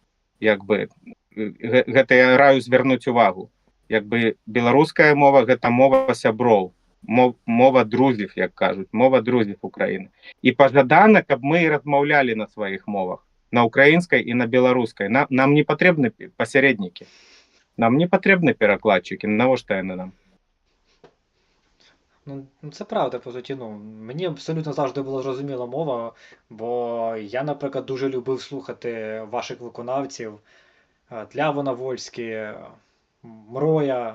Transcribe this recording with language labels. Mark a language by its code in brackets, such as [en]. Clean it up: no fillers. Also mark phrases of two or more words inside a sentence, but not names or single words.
[be] Як бы гэта я раю звярнуць увагу. Як бы беларуская мова гэта мова сяброў, мова друзів, як кажуць, мова друзів Украіны. І пажадана, каб мы размаўлялі на сваіх мовах. На украінскай і на беларускай. Нам не патрэбны пасярэднікі. [uk] Нам не потрібні перекладчики, навіщо вони нам? Ну, це правда, по суті. Ну, мені абсолютно завжди була зрозуміла мова, бо я, наприклад, дуже любив слухати ваших виконавців. Тлявона Вольський, Мроя.